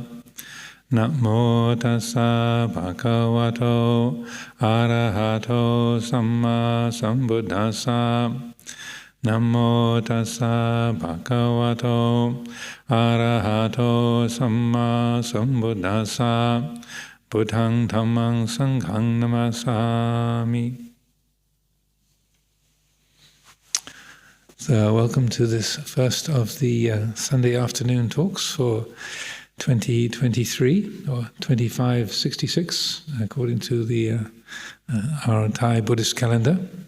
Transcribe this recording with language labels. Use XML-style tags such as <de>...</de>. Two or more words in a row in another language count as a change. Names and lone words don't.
<pi>Namo tassa bhagavato arahato samma sambuddhassa. Namo tassa bhagavato arahato samma sambuddhassa. Buddhang dhammang sanghang namasami.</pi> <en>So welcome to this first of the Sunday afternoon talks for 2023 or 2566 according to the our Thai Buddhist calendar.</en>